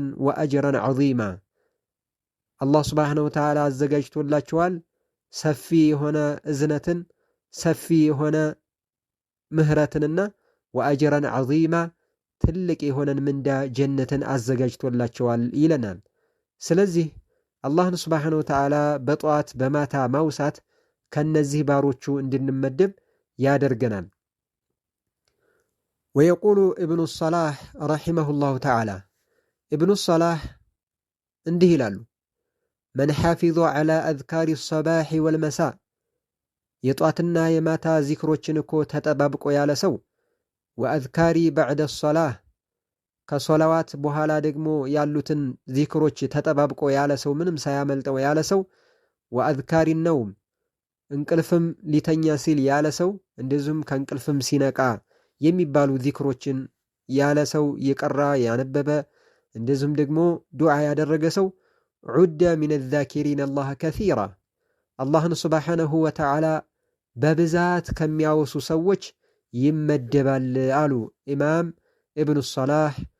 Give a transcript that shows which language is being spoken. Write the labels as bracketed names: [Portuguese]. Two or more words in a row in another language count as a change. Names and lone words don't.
[Arabic] وأجرا عظيما الله سبحانه وتعالى [Amharic] አዘጋጅቶላቸዋል ሰፊ የሆነ እዝነትን ሰፊ የሆነ ምህረትንና [Arabic] وأجرا عظيما [Amharic] ትልቅ የሆነን ምንዳ ጀነትን አዘጋጅቶላቸዋል ይለናል። ስለዚህ አላህን [Arabic] سبحانه وتعالى [Amharic] በጠዋት በማታ ማውሳት ከነዚህ ባሮቹ እንድንመደብ ያደርገናል። [Arabic] ويقول ابن الصلاح رحمه الله تعالى ابن الصلاح [Amharic] እንዲህ ይላሉ [Arabic] من حافظ على أذكار الصباح والمساء [Amharic] የጧትና የማታ ዚክሮችን እኮ ተጠባብቆ ያለ ሰው [Arabic] وأذكاري بعد الصلاة [Amharic] ከሶላዋት በኋላ ደግሞ ያሉትን ዚክሮች ተጠባብቆ ያለ ሰው ምንም ሳያመልጠው ያለ ሰው ወአዝካሪ ነውም እንቅልፍም ሊተኛ ሲል ያለ ሰው እንደዚሁም ከእንቅልፍም ሲነቃ የሚባሉ ዚክሮችን ያለ ሰው የቀራ ያነበበ እንደዚሁም ደግሞ ዱዓ ያደረገ ሰው [Arabic] عد من الذاكرين الله كثيرا [Amharic] አላህን [Arabic] سبحانه وتعالى [Amharic] በብዛት ከሚያወሱ ሰዎች ይመደባል አሉ ኢማም ኢብኑ ሰላህ